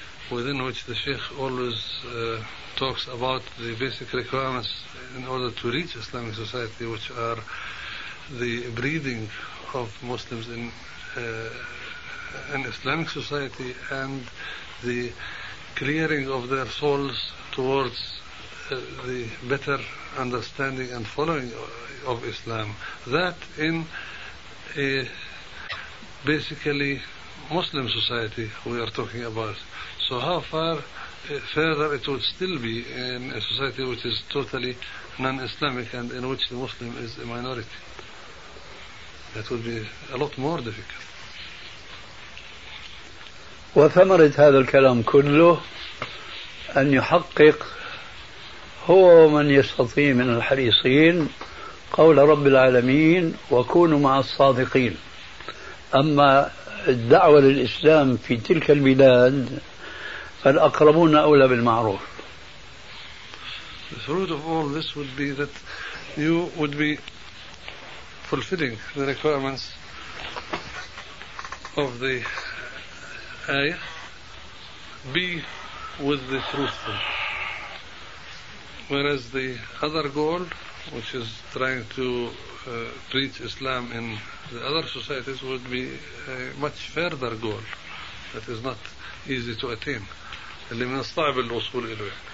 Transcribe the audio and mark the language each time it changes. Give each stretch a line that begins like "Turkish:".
English: within which the Sheikh always talks about the basic requirements in order to reach Islamic society, which are the breeding of Muslims in an Islamic society and the clearing of their souls towards the better understanding and following of Islam, that in a basically Muslim society we are talking about. So how far further it would still be in a society which is totally non-Islamic and in which the Muslim is a minority? That would be a lot more difficult.
Arabic: وثمرت هذا الكلام كله أن يحقق هو من يستطيع من الحريصين قول رب العالمين وكونوا مع الصادقين. أما الدعوة للإسلام في تلك البلاد فالأقربون أولى بالمعروف.
English: The fruit of all this would be that you would be fulfilling the requirements of the ayah, be with the truthful, whereas the other goal, which is trying to preach Islam in the other societies, would be a much further goal that is not easy to attain.
Arabic: اللي من الصعب الوصول إليه.